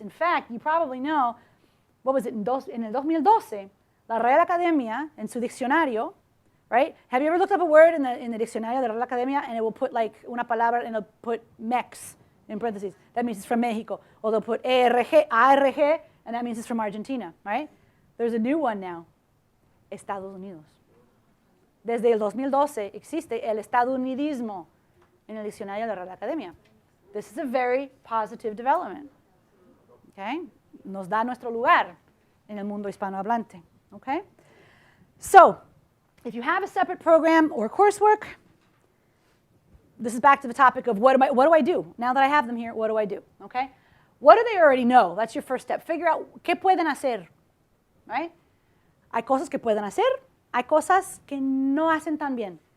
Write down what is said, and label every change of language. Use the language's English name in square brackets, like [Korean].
[English] In fact, you probably know, what was it, [Spanish] en el 2012, la Real Academia, en su diccionario, [English] right? Have you ever looked up a word in the diccionario de la Real Academia and it will put like [Spanish] una palabra [English] and it'll put Mex in parentheses. That means it's from Mexico. Or they'll put ERG, ARG, and that means it's from Argentina, right? There's a new one now, Estados Unidos. [Spanish] Desde el 2012 existe el estadounidismo en el diccionario de la Real Academia. [English] This is a very positive development, okay? [Spanish] Nos da nuestro lugar en el mundo hispanohablante, okay? [English] So, if you have a separate program or coursework, this is back to the topic of what do I do? Now that I have them here, what do I do, okay? What do they already know? That's your first step. Figure out [Spanish] qué pueden hacer, right? Hay cosas que pueden hacer, hay cosas que no hacen tan bien.